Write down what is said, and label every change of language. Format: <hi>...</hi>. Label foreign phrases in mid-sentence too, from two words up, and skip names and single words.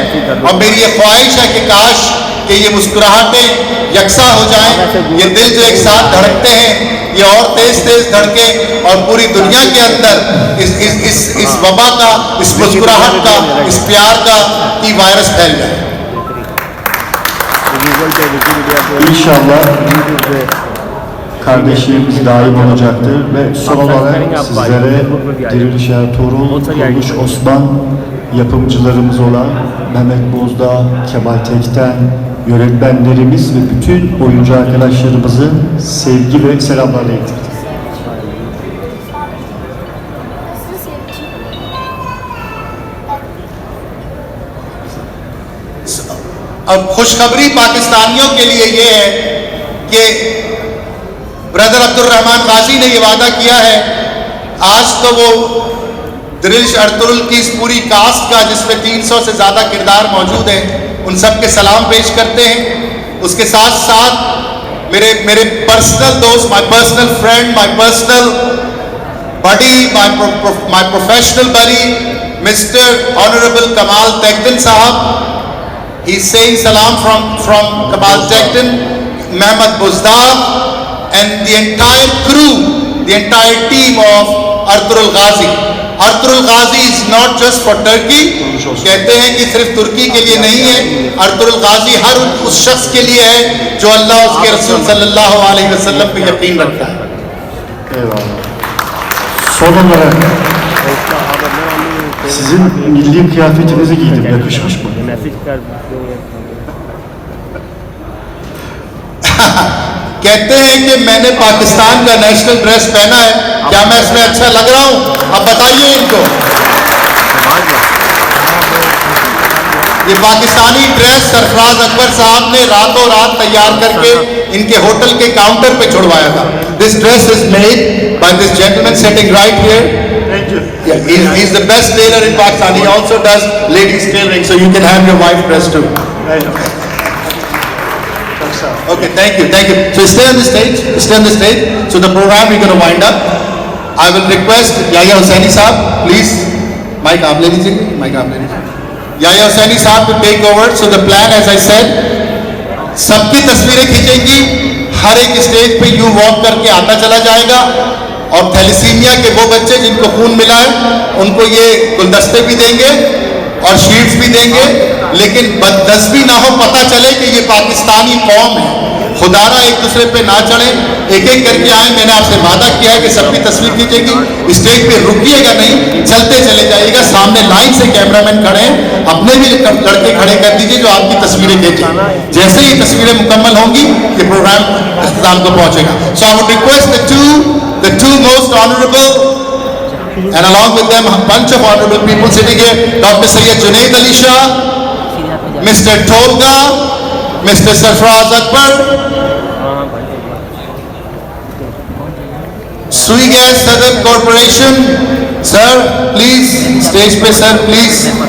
<ur>اور میری یہ خواہش ہے کہ کاش کہ یہ مسکراہٹیں یکساں ہو جائیں، یہ دل جو ایک ساتھ دھڑکتے ہیں یہ اور تیز دھڑکے اور پوری دنیا کے اندر اس وبا کا، اس مسکراہٹ کا، اس پیار کا وائرس پھیل جائے.</ur> <tr>İnşallah kardeşliğimiz daim olacaktır ve son olarak sizlere Diriliş Ertuğrul, Kuruluş Osman yapımcılarımız olan Mehmet Bozdağ, Kemal Tekten, yönetmenlerimiz ve bütün oyuncu arkadaşlarımızı sevgi ve selamlarla iletirdim.</tr> <ur>اب خوشخبری پاکستانیوں کے لیے یہ ہے کہ برادر عبدالرحمن غازی نے یہ وعدہ کیا ہے، آج تو وہ دیریلیش ارطغرل کی اس پوری کاسٹ کا جس میں 300 سے زیادہ کردار موجود ہیں، ان سب کے سلام پیش کرتے ہیں. اس کے ساتھ ساتھ میرے پرسنل دوست,</ur> <en>my personal friend, my personal buddy, my professional buddy, Mister Honorable कमाल टेक्टन साहब, he's saying salam from Kamal Tekton, Mehmet Bozdağ and the entire crew, the entire team of Ertuğrul Ghazi. Ertuğrul Ghazi is not just for Turkey,</en> <ur>کہتے ہیں کہ صرف ترکی کے لیے نہیں ہے, Ertuğrul Ghazi ہر اس شخص کے لیے ہے جو اللہ اس کے رسول</ur> <ar>صلى الله عليه وسلم</ar> <ur>پہ یقین رکھتا ہے.</ur> <tr>Eyvallah. Son olarak sizin milli kıyafetinizi giydim. Yakışmış mı?</tr> <ur>کہتے ہیں کہ میں نے پاکستان کا</ur> <en>national dress</en> <ur>پہنا ہے، کیا میں اس میں اچھا لگ رہا ہوں? اب بتائیے ان کو. یہ پاکستانی ڈریس سرفراز اکبر صاحب نے راتوں رات تیار کر کے ان کے ہوٹل کے کاؤنٹر پہ چھڑوایا تھا.</ur> <en>This dress is made by this gentleman sitting right here. He is the best tailor in Pakistan. He also does ladies tailoring, so you can have your wife dress too. Okay, thank you. So stay on the stage. So the program we're going to wind up. I will request Yahya Hussaini साहब, please. Mic</en> <ur>آپ لے لیجیے.</ur> <en>Yahya Hussaini साहब to take over. So the plan, as I said,</en> <ur>سب کی تصویریں کھینچیں گی، ہر ایک اسٹیج پہ یو واک کر کے آتا چلا جائے گا اور تھیلیسیمیا کے وہ بچے جن کو خون ملا ہے ان کو یہ گلدستے بھی دیں گے اور شیٹس بھی دیں گے، لیکن بدنصیبی نہ ہو، پتا چلے کہ یہ پاکستانی قوم ہے. خدارا ایک دوسرے پہ نہ چڑھے، ایک ایک کر کے آئے. میں نے آپ سے وعدہ کیا ہے کہ سب کی تصویر کھینچے گی، اسٹیج پہ رکیے گا نہیں، چلتے چلے جائیے گا. سامنے لائن سے کیمرہ مین کھڑے ہیں، اپنے بھی لڑکے کھڑے کر دیجیے جو آپ کی تصویریں کھینچے. جیسے ہی تصویریں مکمل ہوں گی یہ پروگرام اختتام کو پہنچے گا.</ur> <en>so I would request the two most honorable, and along with them a bunch of honorable people sitting here, Dr. Sayyid Junaid Ali Shah, Mr. Tolga, Mr. Sarfraz Akbar, Sui Gas Southern Corporation, sir, please, stage pe sir, please.</en>